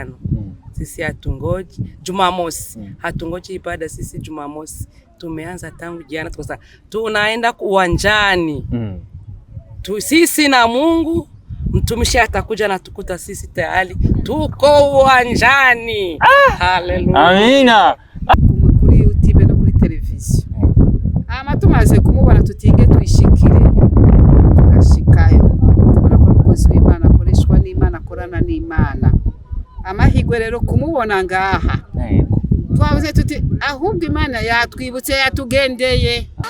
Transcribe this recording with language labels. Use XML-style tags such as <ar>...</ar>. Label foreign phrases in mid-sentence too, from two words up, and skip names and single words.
<sw>Sisi hatungoji Jumamosi. Hatungoji ibada sisi Jumamosi. Tumeanza tangu jana tukasema tunaenda uwanjani. Sisi na Mungu, mtumishi atakuja na tukuta sisi tayari tuko uwanjani. Haleluya. Amina.</sw> <rn>Kuri YouTube no kuri televiziyo. Tumaze kumubona tutinge twishikire. Tugashikayo. Tubona ko umukozi w'Imana akoreshwa n'Imana akorana n'Imana. Amahigwe rero kumubona ngaha. Twavuze tuti ahubwo Imana yatwibutse yatugendeye.</rn>